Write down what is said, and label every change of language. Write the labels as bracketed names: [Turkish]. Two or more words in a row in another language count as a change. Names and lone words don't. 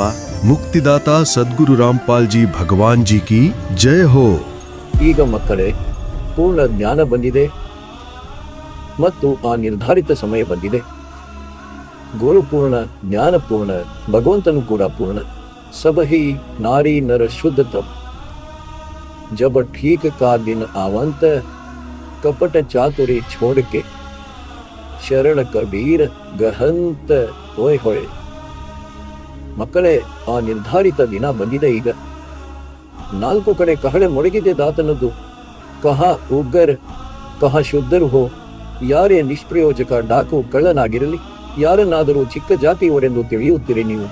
[Hindi] मुक्तिदाता सद्गुरु रामपाल जी भगवान जी की जय हो. [Kannada] ಈಗ ಮಕ್ಕಳೇ, ಪೂರ್ಣ ಜ್ಞಾನ ಬಂದಿದೆ ಮತ್ತು ಆ ನಿರ್ಧಾರಿತ ಸಮಯ ಬಂದಿದೆ. ಗುರುಪೂರ್ಣ, ಜ್ಞಾನಪೂರ್ಣ, ಭಗವಂತನು ಕೂಡ ಪೂರ್ಣ. [Hindi] सबहि नारि नर शुद्ध तप जब ठीक का दिन आवंत कपट चातुरी छोड़ के शरण कबीर गहंत होय होय. [Kannada] ಮಕ್ಕಳೇ, ಆ ನಿರ್ಧಾರಿತ ದಿನ ಬಂದಿದೆ. ಈಗ 4 ಕಡೆ ಕಹಳೆ ಮೊಳಗಿದೆ ದಾತನದ್ದು. [Hindi] कह उग्गर, कह शुद्धरु हो. [Kannada] ಯಾರೇ ನಿಷ್ಪ್ರಯೋಜಕ ಡಾಕು ಕಳ್ಳನಾಗಿರಲಿ, ಯಾರನ್ನಾದರೂ ಚಿಕ್ಕ ಜಾತಿಯವರೆಂದು ತಿಳಿಯುತ್ತೀರಿ ನೀವು.